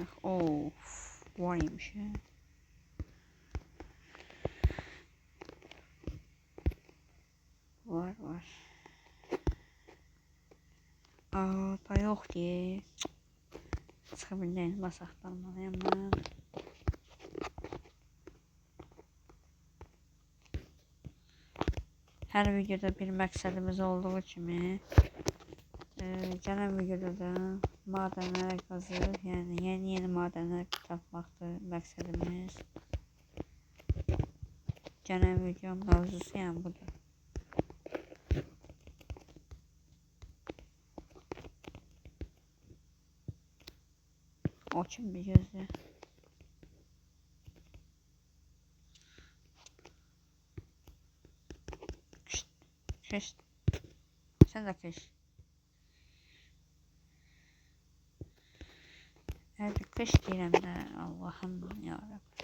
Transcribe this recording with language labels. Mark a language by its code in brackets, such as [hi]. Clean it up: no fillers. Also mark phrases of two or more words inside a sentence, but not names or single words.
[tr] Of, varmış ya. Var. Da yok diye. Çıkabilirim mas aktarmalıyım ben. [az] Her videoda bir məqsədimiz olduğu kimi gələn videoda da madenlər qazır, yəni yeni madenlər tapmaqdır məqsədimiz. Gələn videonun mövzusu yəni budur. O kim bir gözlə. [tr] Kış. Sen de kış. Hadi kış [az] deyirəm də, [tr] Allah'ım yarabbim.